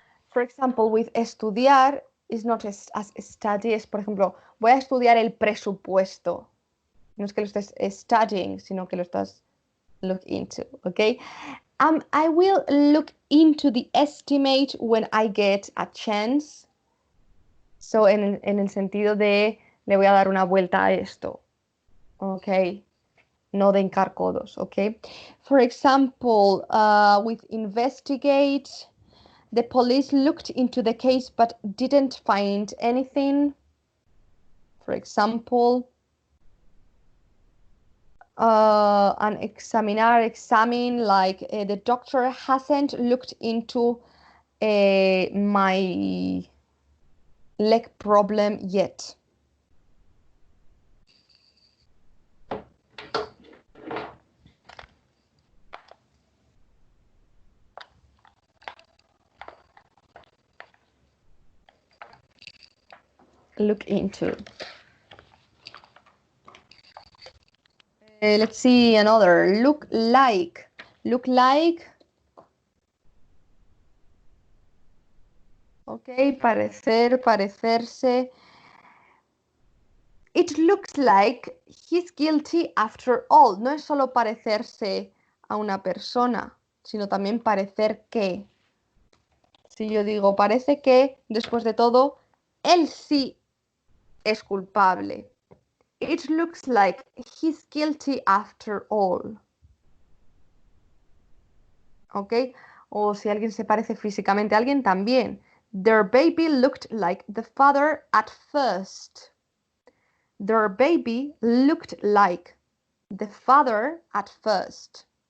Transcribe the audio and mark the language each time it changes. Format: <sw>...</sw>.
<en>For example, with</en> <es>estudiar</es> <en>is not as study,</en> <es>es por ejemplo, voy a estudiar el presupuesto. No es que lo estés studying, sino que lo estás look into, okay?</es> <en>I will look into the estimate when I get a chance.</en> <es>So, en el sentido de le voy a dar una vuelta a esto, okay? No de hincar codos, okay?</es> <en>For example, with investigate, the police looked into the case but didn't find anything. For example, an examine, like the doctor hasn't looked into my leg problem yet. Look into. Let's see another. Look like. Look like.</en> <es>Okay, parecer, parecerse.</es> <en>It looks like he's guilty after all.</en> <es>No es solo parecerse a una persona, sino también parecer que. Si yo digo, parece que, después de todo, él sí es culpable.</es> <en>it looks like he's guilty after all. ¿Ok?</en> <es>O si alguien se parece físicamente a alguien, también.</es> <en>Their baby looked like the father at first. Their baby looked like the father at first.</en>